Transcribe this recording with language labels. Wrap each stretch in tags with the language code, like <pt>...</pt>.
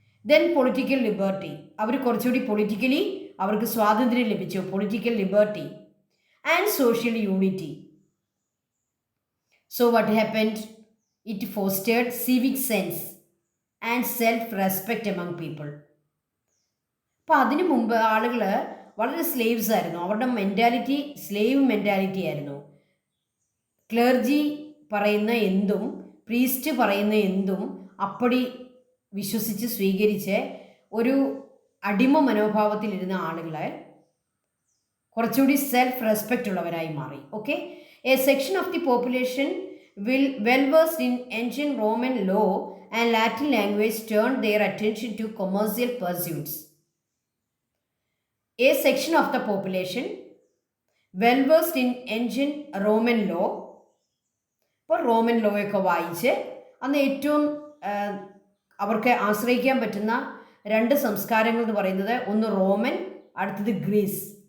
<en>then political liberty,</en> <ml>അവർ കുറച്ചുകൂടി politically അവർക്ക് സ്വാതന്ത്ര്യം ലഭിച്ചു, political liberty.</ml> <en>And social unity. So what happened? It fostered civic sense and self-respect among people.</en> <ml>അപ്പോൾ അതിനു മുമ്പ് ആളുകൾ വളരെ സ്ലേവ്സ് ആയിരുന്നു. അവരുടെ മെൻറ്റാലിറ്റി സ്ലേവ് മെൻറ്റാലിറ്റി ആയിരുന്നു. ക്ലർജി പറയുന്ന എന്തും, പ്രീസ്റ്റ് പറയുന്ന എന്തും അപ്പടി വിശ്വസിച്ച് സ്വീകരിച്ച് ഒരു അടിമ മനോഭാവത്തിലിരുന്ന ആളുകളെ കുറച്ചുകൂടി സെൽഫ് റെസ്പെക്റ്റ് ഉള്ളവരായി മാറി.</ml> <en>Okay, a section of the population well versed in ancient Roman law and Latin language turned their attention to commercial pursuits. A section of the population, well versed in ancient Roman law,</en> <ml>ഇപ്പോൾ Roman law ഒക്കെ വായിച്ച് അന്ന് ഏറ്റവും അവർക്ക് ആശ്രയിക്കാൻ പറ്റുന്ന രണ്ട് സംസ്കാരങ്ങൾ എന്ന് പറയുന്നത് ഒന്ന് റോമൻ, അടുത്തത് ഗ്രീസ്.</ml>